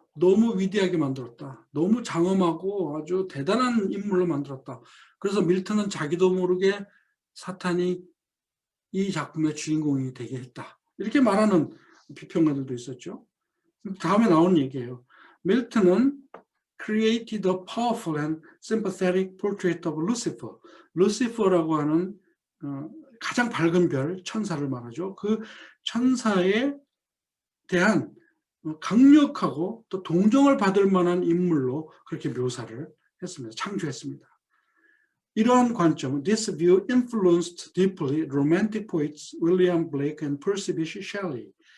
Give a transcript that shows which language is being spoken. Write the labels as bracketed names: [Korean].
[Korean] 너무 위대하게 만들었다. 너무 장엄하고 아주 대단한 인물로 만들었다. 그래서 밀턴은 자기도 모르게 사탄이 이 작품의 주인공이 되게 했다. 이렇게 말하는 비평가들도 있었죠. 다음에 나오는 얘기예요. [English] 밀턴은 created a powerful and sympathetic portrait of Lucifer. [Korean] 루시퍼라고 하는 가장 밝은 별, 천사를 말하죠. 그 천사에 대한 강력하고 또 동정을 받을 만한 인물로 그렇게 묘사를 했습니다. 창조했습니다. 이러한 관점은 [English] this view influenced deeply romantic poets William Blake and Percy Bysshe Shelley.